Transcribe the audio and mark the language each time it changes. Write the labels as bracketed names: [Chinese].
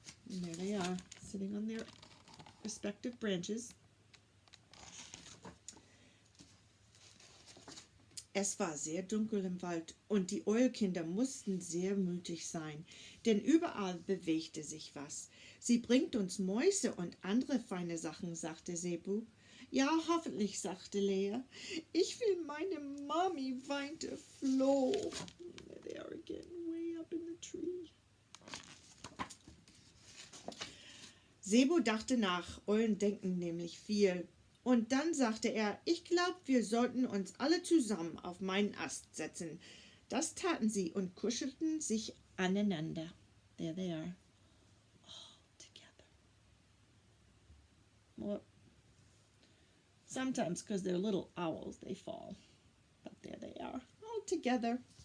[English] And there they are, sitting on their respective branches. [German] Es war sehr dunkel im Wald und die Eulkinder mussten sehr mutig sein, denn überall bewegte sich was. "Sie bringt uns Mäuse und andere feine Sachen," sagte Zebu. Ja, hoffentlich, sagte Lea. Ich will meine Mami, weinte Flo. [English] There they are again, way up in the tree. [German] Sebo dachte nach, Eulen denken nämlich viel. Und dann sagte er, ich glaube, wir sollten uns alle zusammen auf meinen Ast setzen. Das taten sie und kuschelten sich aneinander. [English] There they are, all together. Well, sometimes because they're little owls, they fall. But there they are, all together.